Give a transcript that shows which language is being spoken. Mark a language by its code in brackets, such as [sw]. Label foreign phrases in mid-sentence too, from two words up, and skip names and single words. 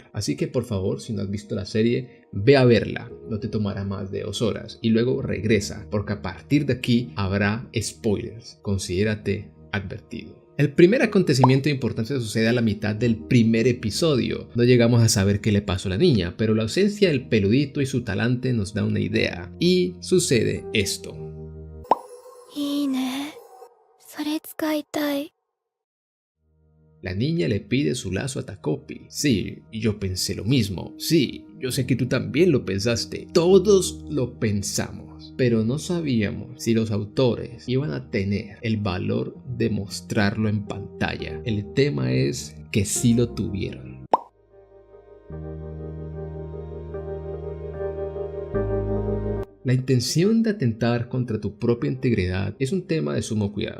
[es] Así que por favor, si no has visto la serie, ve a verla, no te tomará más de 2 horas y luego regresa, porque a partir de aquí habrá spoilers. Considérate advertido. El primer acontecimiento importante sucede a la mitad del primer episodio. No llegamos a saber qué le pasó a la niña, pero la ausencia del peludito y su talante nos da una idea. Y sucede esto. [ja] いいね。それ使いたい。 [es] La niña le pide su lazo a Takopi. Sí, yo pensé lo mismo. Sí, yo sé que tú también lo pensaste. Todos lo pensamos. Pero no sabíamos si los autores iban a tener el valor de mostrarlo en pantalla. El tema es que sí lo tuvieron. La intención de atentar contra tu propia integridad es un tema de sumo cuidado.